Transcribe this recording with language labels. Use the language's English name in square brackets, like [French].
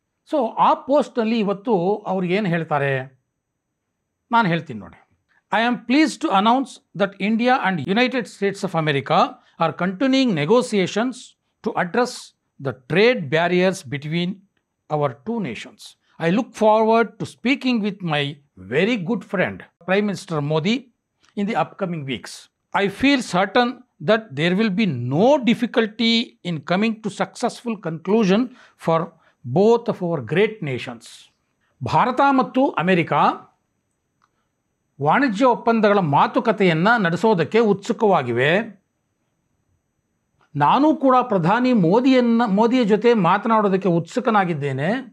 [Kannada] So ಆ ಪೋಸ್ಟ್ನಲ್ಲಿ ಇವತ್ತು ಅವ್ರು ಏನು ಹೇಳ್ತಾರೆ ನಾನು ಹೇಳ್ತೀನಿ ನೋಡಿ. [English] I am pleased to announce that India and United States of America are continuing negotiations to address the trade barriers between our two nations. I look forward to speaking with my very good friend, Prime Minister Modi, in the upcoming weeks. I feel certain that there will be no difficulty in coming to successful conclusion for both of our great nations. [Kannada] Bharat ಮತ್ತು America ವಾಣಿಜ್ಯ ಒಪ್ಪಂದಗಳ ಮಾತುಕತೆಯನ್ನು ನಡೆಸೋದಕ್ಕೆ ಉತ್ಸುಕವಾಗಿವೆ. ನಾನು ಕೂಡ ಪ್ರಧಾನಿ ಮೋದಿಯ ಜೊತೆ ಮಾತನಾಡೋದಕ್ಕೆ ಉತ್ಸುಕನಾಗಿದ್ದೇನೆ.